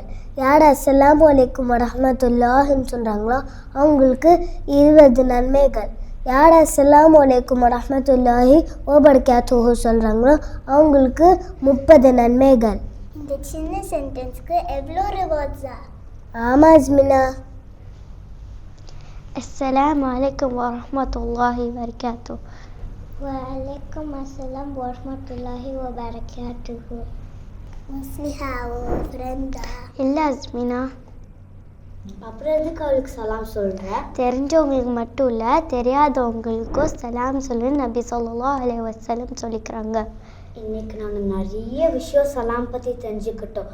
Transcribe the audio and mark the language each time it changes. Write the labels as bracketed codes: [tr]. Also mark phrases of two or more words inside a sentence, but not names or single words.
[ta] யார் [ar] السلام عليكم ورحمة الله [ta] சொல்கிறாங்களோ அவங்களுக்கு 20 நன்மைகள். யார் [ar] السلام عليكم ورحمة الله وبركاته [ta] சொல்கிறாங்களோ அவங்களுக்கு 30 நன்மைகள். இந்த சின்ன சென்டென்ஸ்க்கு எவ்வளோ ரிவார்ட்ஸா? ஆமாம் அஸ்மினா. [ar] السلام عليكم ورحمة الله وبركاته. وعليكم السلام ورحمة الله وبركاته. [ta] முஸ்லிஹா ஃப்ரெண்டா? இல்லை அஸ்மினா, அப்புறம் எதுக்கு அவளுக்கு சலாம் சொல்கிற? தெரிஞ்சவங்களுக்கு மட்டும் இல்லை, தெரியாதவங்களுக்கும் சலாம் சொல்லு நபி [ar] صلى الله عليه وسلم [ta] சொல்லிக்கிறாங்க. இன்னைக்கு நாங்கள் நிறைய விஷயம் சலாம் பற்றி தெரிஞ்சுக்கிட்டோம்.